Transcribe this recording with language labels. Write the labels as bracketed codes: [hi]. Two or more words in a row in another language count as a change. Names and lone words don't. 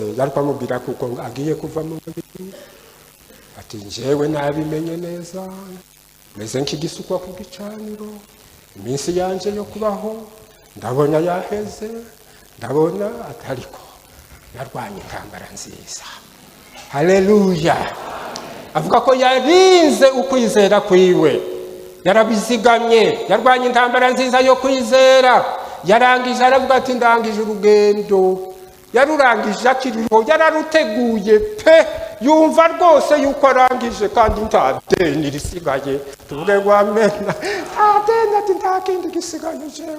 [rn] Yariko amubwira kuko agiye kuva mu mubiri, ati jewe nabimenye neza, meze nk'igisukwa ku gicaniro, iminsi yanje yo kubaho ndabona yaheze, ndabona atariko yarwanye intambara nziza. Haleluya. Avuga ko yarinze ukwizera kwiwe, yarabizigamye, yarwanye intambara nziza yo kwizera. Yarangije aravuga ati ndangije urugendo. Yarurangije akiriho, yararuteguye pe, yumva rwose yuko arangije kandi nta deni risigaye. Tuvuge ngo amena, nta deni, ati nta kindi gisigaye jewe.